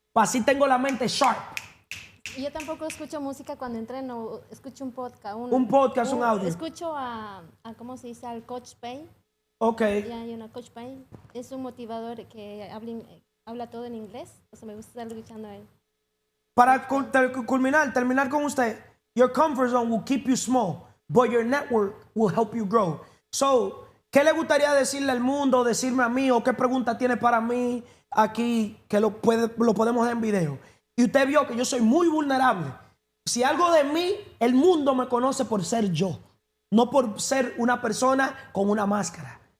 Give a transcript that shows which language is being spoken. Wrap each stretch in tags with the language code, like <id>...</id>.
<es>Así tengo la mente sharp. Yo tampoco escucho música cuando entreno, escucho un podcast. Un podcast, un audio. Escucho ¿cómo se dice? Al Coach Payne. Ok. Ya hay una Coach Payne. Es un motivador que habla todo en inglés. O sea, me gusta estar escuchando a él. Para terminar con usted,</es> <en>your comfort zone will keep you small, but your network will help you grow.</en> <es>So, ¿qué le gustaría decirle al mundo, decirme a mí, o qué pregunta tiene para mí aquí, que lo podemos ver en video? Y usted vio que yo soy muy vulnerable. Si algo de mí, el mundo me conoce por ser yo, no por ser una persona con una máscara.</es>